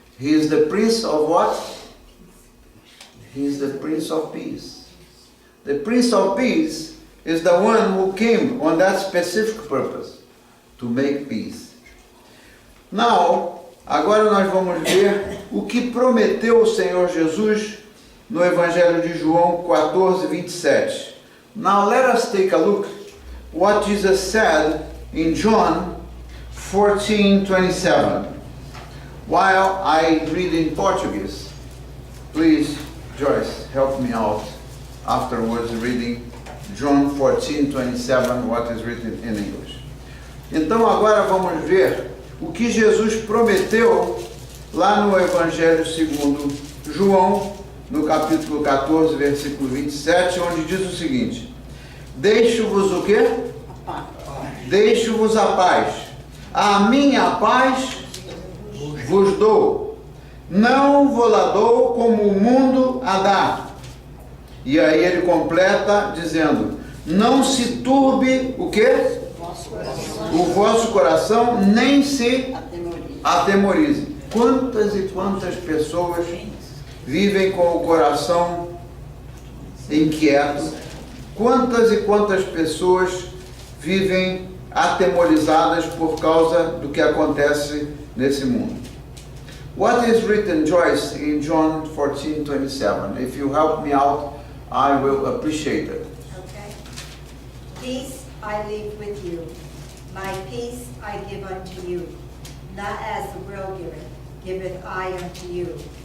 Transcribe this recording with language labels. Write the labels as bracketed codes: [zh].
[en] He is the Prince of what? He is the Prince of Peace. The Prince of Peace is the one who came on that specific purpose, to make peace. [pt] Now, agora nós vamos ver o que prometeu o Senhor Jesus no Evangelho de João 14:27. [en] Now let us take a look what Jesus said in John 14:27. While I read in Portuguese, please, Joyce, help me out afterwards reading John 14:27, what is written in English. [pt] Então agora vamos ver o que Jesus prometeu lá no Evangelho segundo João, no capítulo 14, versículo 27, onde diz o seguinte: deixo-vos o quê? Deixo-vos a paz. A minha paz vos dou. Não vou-la dou como o mundo a dá. E aí ele completa dizendo: não se turbe o quê? O vosso coração, nem se atemorize. Quantas e quantas pessoas vivem com o coração inquieto? Quantas e quantas pessoas vivem atemorizadas por causa do que acontece nesse mundo? [en] What is written, Joyce, in John 14:27? If you help me out I will appreciate it. Okay? Peace I leave with you. My peace I give unto you. Not as the world giveth I unto you.